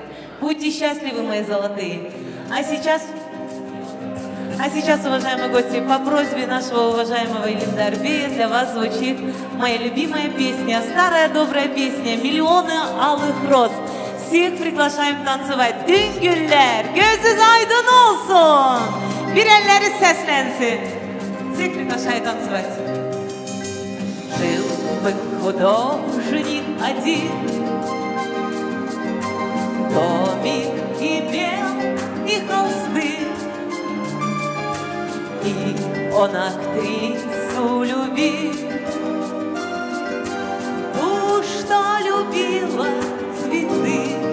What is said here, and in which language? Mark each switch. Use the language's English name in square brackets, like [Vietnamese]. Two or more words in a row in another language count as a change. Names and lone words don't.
[Russian] Будьте счастливы, мои золотые. А сейчас, уважаемые гости, по просьбе нашего уважаемого Илиндарбея для вас звучит моя любимая песня, старая добрая песня «Миллионы алых роз». Всех приглашаем танцевать. [Turkish] Dün güller, gözünüz aydın olsun. Bir elleri seslensin. [Russian] Всех приглашаю танцевать. Жил бы художник один, домик имел и холсты, и он актрису любил, ту, что любила цветы.